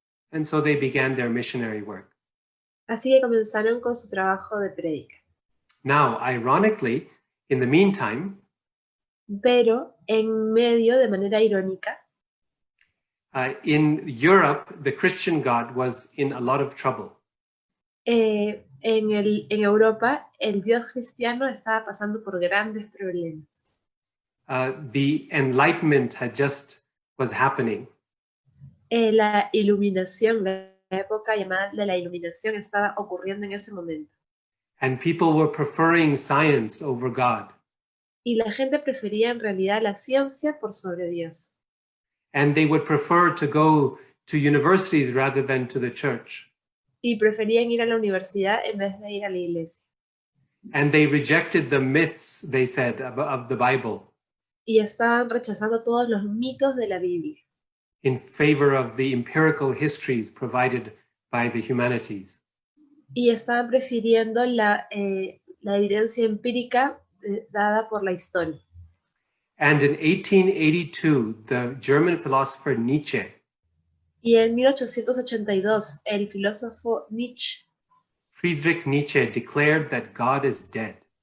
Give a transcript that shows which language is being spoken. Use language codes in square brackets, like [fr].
[en] And so they began their missionary work. [es] Así que comenzaron con su trabajo de prédica. [en] Now, ironically, in the meantime, [es] Pero en medio, de manera irónica, [en] in Europe, the Christian God was in a lot of trouble. [es] en Europa el Dios cristiano estaba pasando por grandes problemas. [en] The Enlightenment was happening. [es] La iluminación, la época llamada de la iluminación estaba ocurriendo en ese momento. [en] And people were preferring science over God. [es] Y la gente prefería en realidad la ciencia por sobre Dios. [en] And they would prefer to go to universities rather than to the church. [es] Y preferían ir a la universidad en vez de ir a la iglesia. [en] And they rejected the myths, they said, of the Bible. [es] Y estaban rechazando todos los mitos de la Biblia. [en] In favor of the empirical histories provided by the humanities. [es] Y estaban prefiriendo la evidencia empírica dada por la historia. [en] And in 1882, the German philosopher Nietzsche [es] Y en 1882, el filósofo Nietzsche [en] Friedrich Nietzsche declared that God is dead.